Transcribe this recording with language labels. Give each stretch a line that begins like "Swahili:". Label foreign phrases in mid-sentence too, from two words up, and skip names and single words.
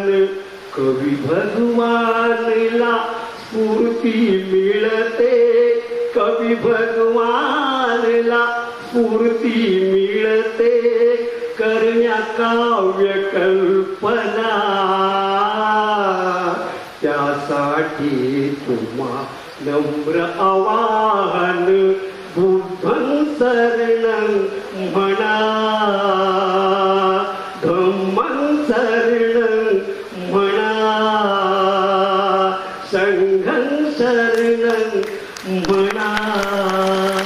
Marathi: कवी भगवानला स्फूर्ती मिळते, कवी भगवानला स्फूर्ती मिळते करण्या काव्य कल्पना. त्यासाठी तुम्हा नम्र आवाहन
Pali: बुद्धं शरणं
Marathi: म्हणा,
Pali: धम्मं शरणं
Marathi: म्हणा,
Pali: संघं शरणं
Marathi: म्हणा.